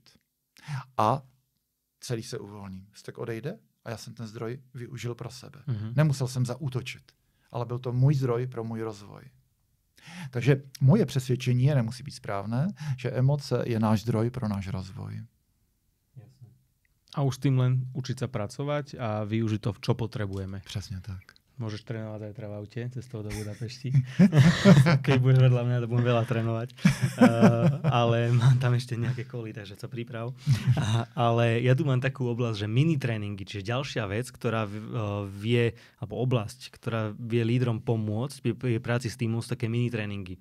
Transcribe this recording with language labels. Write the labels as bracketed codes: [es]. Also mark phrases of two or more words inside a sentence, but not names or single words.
[cs] A celý se uvolní. Vztek odejde a já jsem ten zdroj využil pro sebe. Nemusel jsem zaútočit, ale byl to můj zdroj pro můj rozvoj. Takže moje přesvědčení nemusí být správné, že emoce je náš zdroj pro náš rozvoj. [sk] A už s tým len učiť sa pracovať a využiť to, čo potrebujeme. [cs] Přesně tak. [sk] Môžeš trénovať aj v aute cestou do Budapešti. Keď budeš vedľa mňa, to budem veľa trénovať. Ale mám tam ešte nejaké koly, takže sa priprav. Ale ja tu mám takú oblasť, že mini tréningy, čiže ďalšia vec, ktorá vie, alebo oblasť, ktorá vie lídrom pomôcť pri práci s týmom, sú také mini tréningy.